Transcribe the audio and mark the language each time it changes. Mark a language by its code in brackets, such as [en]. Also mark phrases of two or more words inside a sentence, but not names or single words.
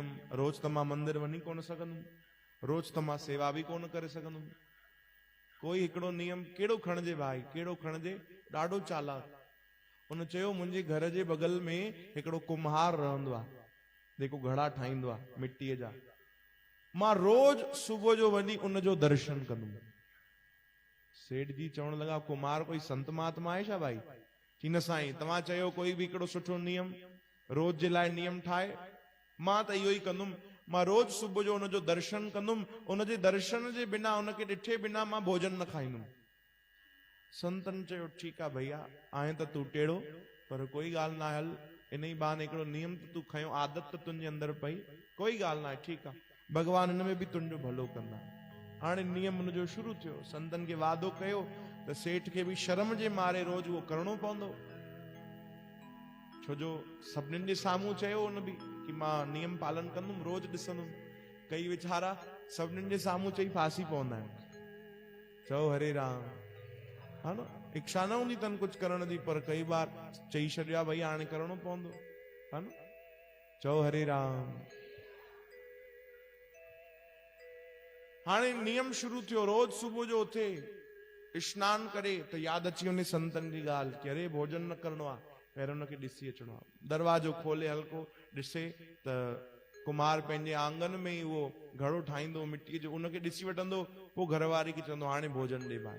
[sd] रोज त मां मंदिर वञी कोन सघंदुमि, रोज त मां सेवा बि कोन करे सघंदुमि, कोई हिकिड़ो नियम कहिड़ो खणजे भाई, कहिड़ो खणजे? ॾाढो चालाक। उन चयो मुंहिंजे घर जे बगल में हिकिड़ो कुम्हार रहंदो आहे, जेको घड़ा ठाहींदो आहे मिटीअ जा, मां रोज सुबुह जो वञी उनजो दर्शन कंदुमि। सेठ जी चवण लॻा कुम्हार कोई संत महात्मा आहे छा भाई? चई न साईं, तव्हां चयो कोई बि हिकिड़ो सुठो नियम रोज जे लाइ नियम ठाहे, मां त इहो ई कंदुमि, मां रोज सुबुह जो उनजो दर्शन कंदुमि, उनजे दर्शन जे बिना, उनखे ॾिठे बिना मां भोजन न खाईंदुमि। संतन चयो ठीकु आहे भैया, आहे त तूं टेढ़ो, पर कोई ॻाल्हि न, हल इन ई बहाने हिकिड़ो नियम त तूं खयो, आदत त तुंहिंजे अंदरि पई, कोई ॻाल्हि न आहे, ठीकु आहे, भगवान हिन में बि तुंहिंजो भलो कंदा। हाणे नियम उनजो शुरू थियो। संतन खे वादो कयो त सेठ खे बि शर्म जे मारे रोज उहो करणो पवंदो, छोजो सभिनीनि जे साम्हूं चयो उन बि कि मां नियम पालन कंदुमि, रोज ॾिसंदुमि। कई वीचारा सभिनीनि जे साम्हूं चई फासी पवंदा आहिनि। चओ हरे राम। हा न, इच्छा न हूंदी अथनि कुछ करण जी, पर कई बार चई छॾियो आहे भई हाणे करणो पवंदो, हा न। चओ हरे राम। हाणे नियम शुरू थियो, रोज सुबुह जो उथे स्नान करे त यादि अची वञे संतन जी ॻाल्हि कि अरे भोजन न करणो आहे, पहिरियों उनखे ॾिसी अचिणो आहे। दरवाजो खोले हल्को ॾिसे त कुमार पंहिंजे आंगन में ई उहो घड़ो ठाहींदो मिटीअ जो, उनखे ॾिसी वठंदो, पोइ घरवारी खे चवंदो हाणे भोजन ॾे भाई।